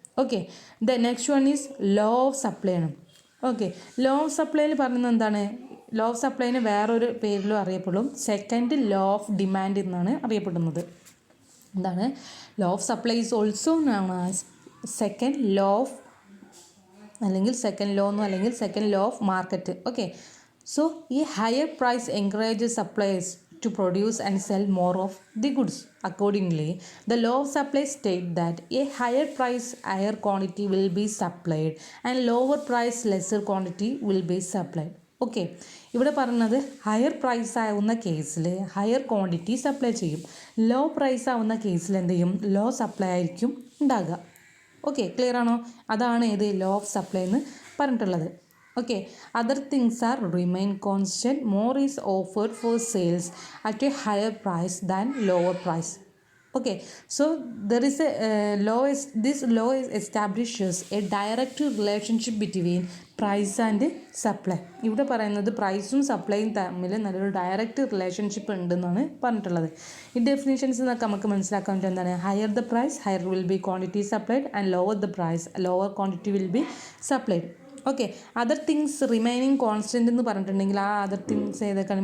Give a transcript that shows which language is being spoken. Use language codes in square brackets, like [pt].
[ml] Okay, [en] the next one is law of supply [ml] ആണ്. Okay, law of സപ്ലൈയിൽ പറയുന്നത് എന്താണ്? Law of സപ്ലൈന് വേറൊരു പേരിലും അറിയപ്പെടും. സെക്കൻഡ് ലോ ഓഫ് ഡിമാൻഡ് എന്നാണ് അറിയപ്പെടുന്നത്. എന്താണ്? [en] Law of supply is also known as second law of അല്ലെങ്കിൽ second law എന്നോ അല്ലെങ്കിൽ second law of market. Okay, so ഈ higher price encourages supplies to produce and sell more of the goods. Accordingly, the law of supply states that a higher price higher quantity will be supplied and lower price lesser quantity will be supplied. [ml] Okay, ഇവിടെ പറയുന്നത് higher price ആവുന്ന കേസിൽ higher quantity supply ചെയ്യും. Low price ആവുന്ന കേസിൽ എന്ത് ചെയ്യും? Law supply ആയിരിക്കും ഉണ്ടാകുക. ഓക്കെ, ക്ലിയർ ആണോ? അതാണ് ഇത് ലോ ഓഫ് സപ്ലൈ എന്ന് പറഞ്ഞിട്ടുള്ളത്. [en] Okay, other things are remain constant. More is offered for sales at a higher price than lower price. Okay, so there is a this law establishes a direct relationship between price and supply. [ml] ഇവിടെ പറയുന്നത് പ്രൈസും സപ്ലൈയും തമ്മിൽ നല്ലൊരു direct relationship ഉണ്ടെന്നാണ് പറഞ്ഞിട്ടുള്ളത്. ഈ definitions എന്നൊക്കെ നമുക്ക് മനസ്സിലാക്കാൻ പറ്റും. എന്താണ്? [en] Higher the price higher will be quantity supplied and lower the price lower quantity will be supplied. [ml] Okay, [en] other things remaining constant [ml] എന്ന് പറഞ്ഞിട്ടുണ്ടെങ്കിൽ ആ അതർ തിങ്സ് ഏതൊക്കെയാണ്?